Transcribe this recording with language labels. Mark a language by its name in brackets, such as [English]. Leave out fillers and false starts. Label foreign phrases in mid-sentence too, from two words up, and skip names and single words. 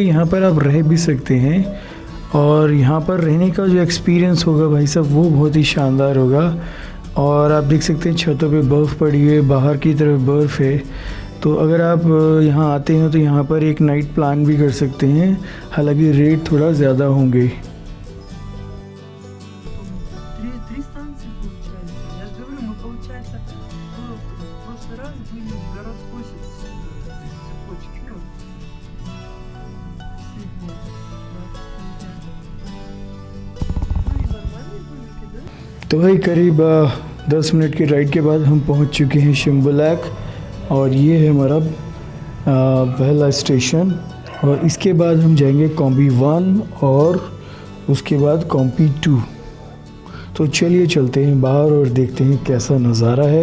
[Hindi] यहाँ पर आप रह भी सकते हैं, और यहाँ पर रहने का जो एक्सपीरियंस होगा भाई साहब, वो बहुत ही शानदार होगा। और आप देख सकते हैं छतों पे बर्फ़ पड़ी हुई है, बाहर की तरफ बर्फ़ है। तो अगर आप यहाँ आते हैं तो यहाँ पर एक [English] night plan [Hindi] भी कर सकते हैं, हालांकि रेट थोड़ा ज़्यादा होंगे। [Russian] Три станции получается. Я же говорю, мы получается в прошлый раз были в городской цепочке. Сегодня. Ну и нормальные были, да? [Hindi] तो भाई करीब 10 मिनट की राइड के बाद हम पहुँच चुके हैं शिम्बुलैक, और ये है हमारा पहला स्टेशन। और इसके बाद हम जाएंगे कॉम्बी 1 और उसके बाद कॉम्बी 2। तो चलिए चलते हैं बाहर और देखते हैं कैसा नज़ारा है।